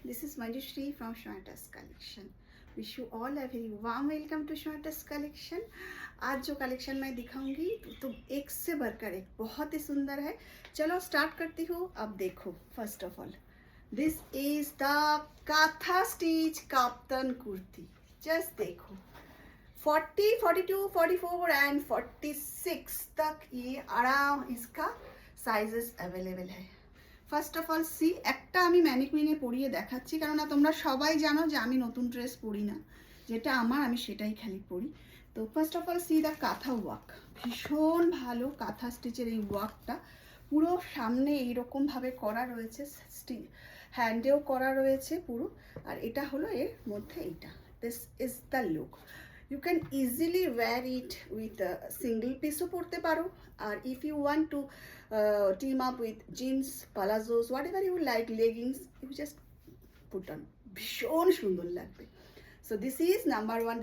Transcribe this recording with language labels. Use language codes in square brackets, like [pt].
[en] This is Manjushri from Shweta's collection. Wish you all a very warm welcome to Shweta's collection. [hi] आज जो collection मैं दिखाऊंगी तो एक से बढ़कर एक बहुत ही सुंदर है. चलो स्टार्ट करती हूँ. अब देखो, [en] First of all this is the kantha stitch kaftan kurti. [hi] Just देखो 40, 42, 44 एंड 46 तक ये आराम इसका साइजेस अवेलेबल है. [en] first of all see, [bn] একটা আমি ম্যানিকুইনে পরিয়ে দেখাচ্ছি, কেননা তোমরা সবাই জানো যে আমি নতুন ড্রেস পরি না, যেটা আমার আমি সেটাই খালি পরি. [en] তো first of all see the kantha work. [bn] ভীষণ ভালো কাঁথা স্টিচের এই ওয়ার্কটা. পুরো সামনে এইরকমভাবে করা রয়েছে, হ্যান্ডেও করা রয়েছে পুরো. আর এটা হলো এর মধ্যে এইটা. [en] This is the look. You can easily wear it with a single piece [bn] পরতে পারো. আর [en] if you want to team up with jeans, palazzos, whatever you like, leggings, you just put on. [bn] ভীষণ সুন্দর লাগবে. [en] So this is number one.